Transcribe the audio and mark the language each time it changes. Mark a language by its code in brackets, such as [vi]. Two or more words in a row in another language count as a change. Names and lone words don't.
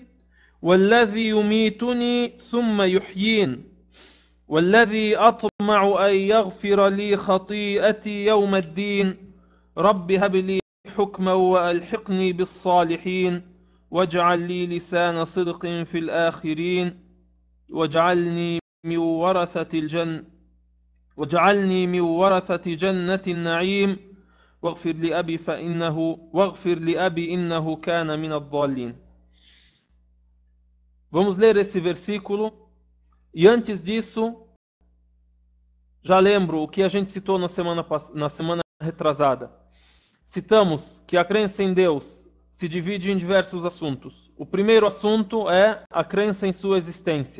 [ar] والذي يميتني ثم يحيين والذي أطمع أن يغفر لي خطيئتي يوم الدين رب هب لي حكما وألحقني بالصالحين واجعل لي لسان صدق في الآخرين واجعلني من ورثة جنة النعيم واغفر لأبي إنه كان من الضالين. [pt] Vamos ler esse versículo. E antes disso, já lembro o que a gente citou na semana retrasada. Citamos que a crença em Deus se divide em diversos assuntos. O primeiro assunto é a crença em sua existência.